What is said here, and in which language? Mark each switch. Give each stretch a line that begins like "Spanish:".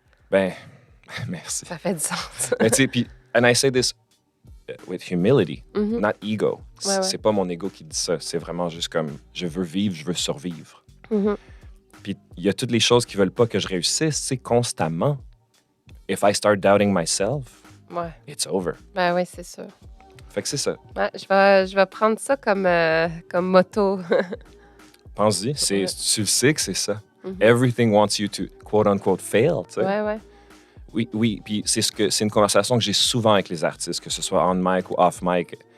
French: Ben, merci. Ça fait du sens. Mais tu sais, puis,
English: and I say this with humility, not ego.
French: Ouais. C'est pas mon ego qui dit ça. C'est vraiment juste comme, je veux vivre, je veux survivre. Puis il y a toutes les choses qui veulent pas que je réussisse, tu sais, constamment.
English: If I start doubting myself, it's over.
French: Ben oui, c'est sûr. Fait que c'est ça. Ouais, je vais prendre ça comme motto. Pense-y, tu le sais que c'est ça.
English: Everything wants you to, quote-unquote, fail,
French: tu sais. Ouais. Oui, puis c'est une conversation que j'ai souvent avec les artistes, que ce soit
English: on mic
French: ou
English: off mic.